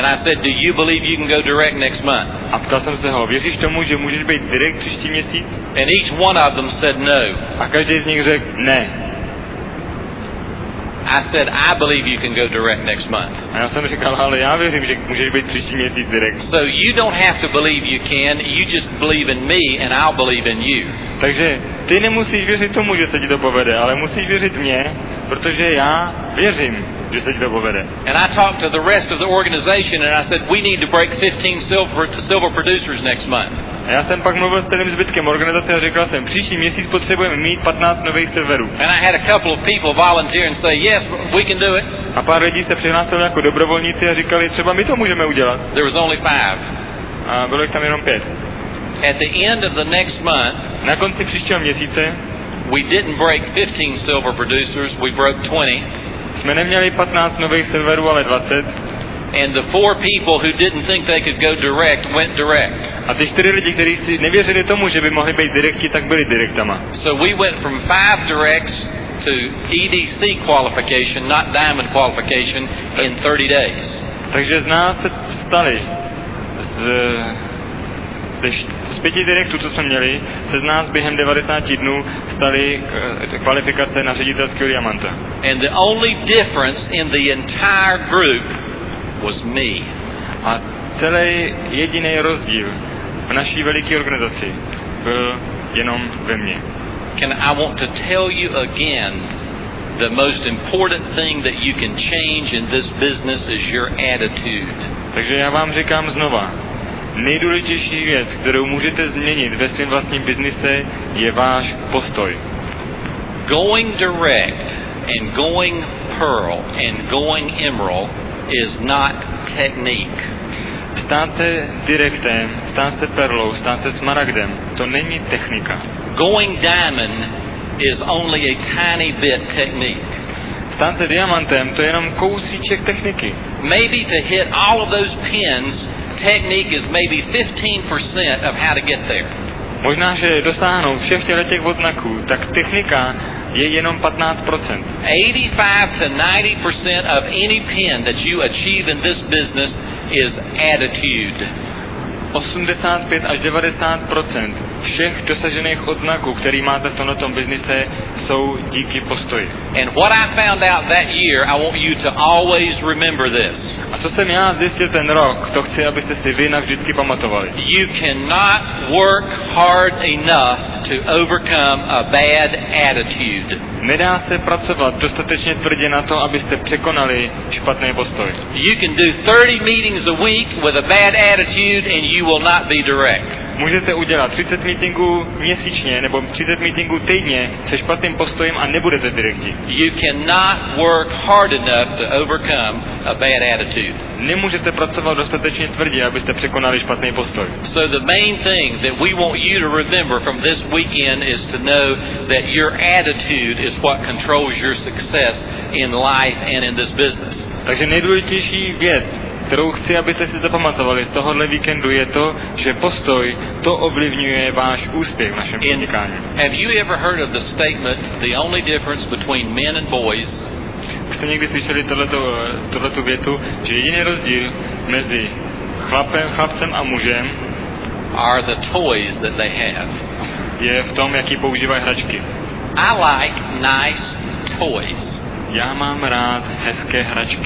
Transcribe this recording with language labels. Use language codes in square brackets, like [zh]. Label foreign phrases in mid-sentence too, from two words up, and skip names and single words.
[en] And I said, do you believe you can go direct next month? [cs] A ptal jsem se ho, věříš tomu, že můžeš být direkt příští měsíc? [en] And each one of them said no. [cs] A každý z nich řekl ne. [en] I said, I believe you can go direct next month. [cs] A já jsem říkal, ale já věřím, že můžeš být příští měsíc direkt. [en] So you don't have to believe you can, you just believe in me and I'll believe in you. [cs] Takže ty nemusíš věřit tomu, že se ti to povede, ale musíš věřit mně, protože já věřím, že se ti to povede. [en] And I talked to the rest of the organization and I said, we need to break 15 silver producers next month. [cs] A já jsem pak mluvil s celým zbytkem organizace a říkal jsem, příští měsíc potřebujeme mít 15 nových serverů. [en] And I had a couple of people volunteer and say, yes, we can do it. [cs] A pár lidí se přihlásilo jako dobrovolníci a říkali, třeba my to můžeme udělat. [en] There was only 5. [cs] A bylo jich tam jenom 5. [en] At the end of the next month, [cs] na konci příštího měsíce [en] we didn't break 15 silver producers, we broke 20. [cs] Jsme neměli 15 nových serverů, ale 20. [en] And the 4 people who didn't think they could go direct went direct. [cs] A ty 4 lidi, kteří si nevěřili tomu, že by mohli být direkti, tak byli direktama. [en] So we went from 5 directs to EDC qualification, not diamond qualification, in 30 days. [cs] Takže z nás se stali z 5 direktů, co jsme měli, se z nás během 90 dnů staly kvalifikace na ředitelského diamanta. [en] And the only difference in the entire group was me. [cs] A celý jediný rozdíl v naší veliké organizaci byl jenom ve mně. [en] I want to tell you again, the most important thing that you can change in this business is your attitude. [cs] Takže já vám říkám znova, nejdůležitější věc, kterou můžete změnit ve svém vlastním biznise, je váš postoj. [en] Going direct and going pearl and going emerald is not technique. [cs] Stát se direktem, stát se perlou, stát se smaragdem, to není technika. [en] Going diamond is only a tiny bit technique. [cs] Stát se diamantem, to je jenom kousíček techniky. [en] Maybe to hit all of those pins, technique is maybe 15% of how to get there. [cs] Možná, že dosáhnout všech těch odznaků, tak technika je jenom 15%. [en] 85 to 90% of any pin that you achieve in this business is attitude. [cs] 85 až 90% všech dosažených odznaků, který máte v tomto biznise, jsou díky postoji. [en] And what I found out that year, I want you to always remember this. [cs] A co jsem já zjistil ten rok, to chci, abyste si vy navždycky pamatovali. [en] You cannot work hard enough to overcome a bad attitude. [cs] Nedá se pracovat dostatečně tvrdě na to, abyste překonali špatný postoj. [en] You can do 30 meetings a week with a bad attitude and you will not be direct. [cs] Můžete udělat 30 meetingů měsíčně nebo 30 meetingů týdně se špatným postojem a nebudete direkti. [en] You cannot work hard enough to overcome a bad attitude. [cs] Nemůžete pracovat dostatečně tvrdě, abyste překonali špatný postoj. [en] So the main thing that we want you to remember from this weekend is to know that your attitude is what controls your success in life and in this business. [cs] Takže nejdůležitější věc, kterou chci, abyste si zapamatovali z tohohle víkendu, je to, že postoj to ovlivňuje váš úspěch v našem podnikání. [en] Have you ever heard of the statement, the only difference between men and boys? [cs] Už jste někdy slyšeli tohletu větu, že jediný rozdíl mezi chlapcem a mužem [en] are the toys that they have. [cs] Je v tom, jaký používají hračky. [en] I like nice toys. [cs] Já mám rád hezké hračky.